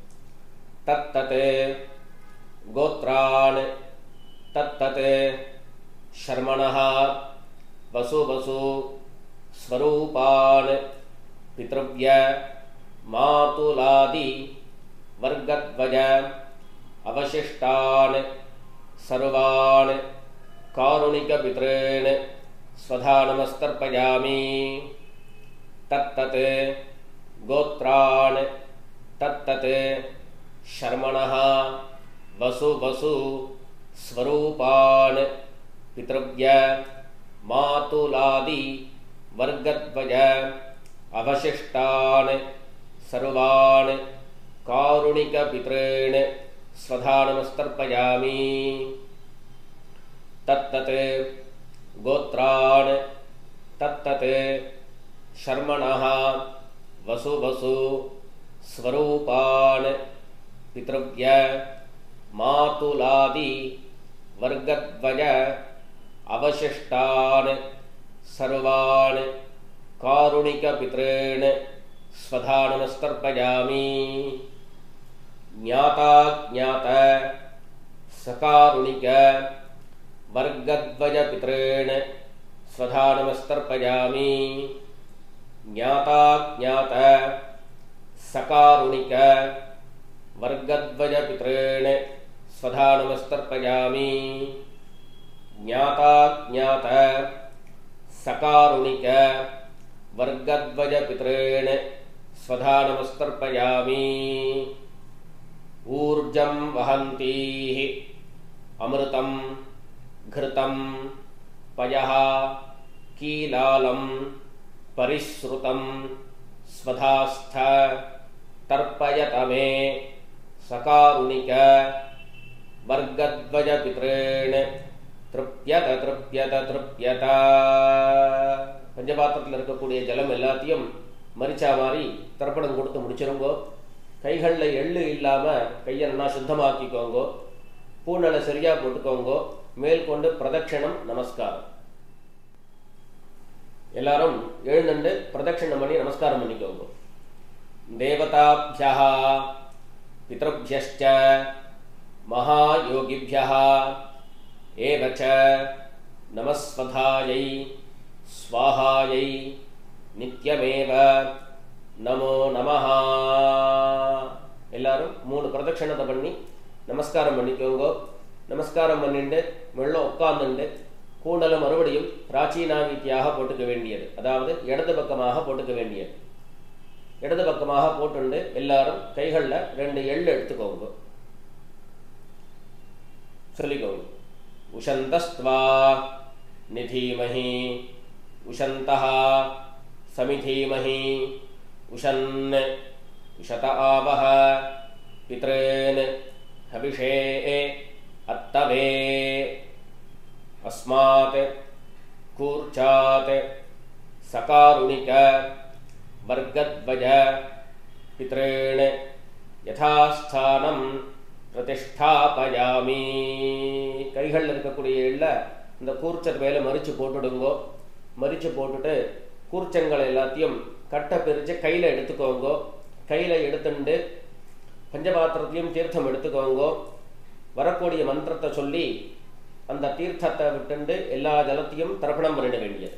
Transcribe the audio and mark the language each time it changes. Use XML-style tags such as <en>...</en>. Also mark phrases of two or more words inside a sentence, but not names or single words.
<sa>तत्तत् गोत्रान् तत्तत् शर्मणः वसु वसु स्वरूपान् पितृव्य मातुलादि वर्गद्वय अवशिष्टान् सर्वान् कारुणिक पितॄन् स्वधा नमस्तर्पयामि. तत्तत् गोत्रान् तत्तत् शर्मणः वसु वसु स्वरूपान् पितृव्य मातुलादि वर्गद्वय अवशिष्टान् सर्वान् कारुणिक पितॄन् स्वधा नमस्तर्पयामि. तत्तत् गोत्रान् तत्तत् शर्मणः वसु वसु स्वरूपान् पितृव्य मातुलादि वर्गद्वय अवशिष्टान् सर्वान् कारुणिक पितॄन् स्वधा नमस्तर्पयामि. ज्ञाता ज्ञात सकारुणिक वर्गद्वय पितॄन् स्वधा नमस्तर्पयामि. ज्ञाता ज्ञात सकारुणिक वर्गद्वय पितॄन् स्वधा नमस्तर्पयामि. ज्ञाता ज्ञात सकारुणिक वर्गद्वय पितॄन् स्वधा नमस्तर्पयामि. ऊर्जं वहन्तीः अमृतं घृतं पयः कीलालं परिश्रुतं स्वधास्थ तर्पयत मे सकारुणिक वर्गद्वय पितॄन् तृप्यत तृप्यत तृप्यत.</sa> <ta>பஞ்சபாத்திரத்தில் இருக்கக்கூடிய ஜலம் எல்லாத்தையும் மரிச்சா மாதிரி தர்ப்பணம் கொடுத்து முடிச்சிருங்கோ. கைகளில் எள்ளு இல்லாமல் கையை நல்லா சுத்தமாக்கிக்கோங்கோ. பூநலை சரியாக போட்டுக்கோங்கோ. மேல் கொண்டு பிரதட்சணம் நமஸ்காரம். எல்லாரும் எழுந்துண்டு பிரதட்சணம் பண்ணி நமஸ்காரம் பண்ணிக்கோங்க.</ta> <sa>देवताभ्यः पितृभ्यश्च महायोगिभ्यः एव च नमःस्वधायै स्वाहायै नित्यमेव नमो नमः</sa> <ta>எல்லாரும் 3 பிரதட்சணத்தை பண்ணி நமஸ்காரம் பண்ணிக்கோங்க. நமஸ்காரம் பண்ணிட்டு மெல்ல உட்கார்ந்துட்டு கூண்டலை மறுபடியும் பிராச்சீனாவீத்தியாக போட்டுக்க வேண்டியது, அதாவது இடது பக்கமாக போட்டுக்க வேண்டியது. இடது பக்கமாக போட்டுண்டு எல்லாரும் கைகளில் 2 எள்ளு எடுத்துக்கோங்க. சொல்லிக்கோங்க.</ta> <sa>उशन्तस्त्वा निधीमहि उशन्तः समिधीमहि उशन् उशत आवह पितॄन् हविषे अत्तवे अस्मात् कूर्चात् सकारुणिक वर्गद्वय पितॄन् यथास्थानं प्रतिष्ठापयामि.</sa> <ta>கைகளில் இருக்கக்கூடிய எள்ள இந்த கூர்ச்சர் மேலே மறித்து போட்டுடுங்கோ. மறித்து போட்டுட்டு கூர்ச்சங்கள் எல்லாத்தையும் கட்டை பிரித்து கையில் எடுத்துக்கோங்கோ. கையில் எடுத்துட்டு பஞ்சபாத்திரத்தையும் தீர்த்தம் எடுத்துக்கோங்கோ. வரக்கூடிய மந்திரத்தை சொல்லி அந்த தீர்த்தத்தை விட்டு எல்லா ஜலத்தையும் தர்ப்பணம் பண்ணிட வேண்டியது.</ta>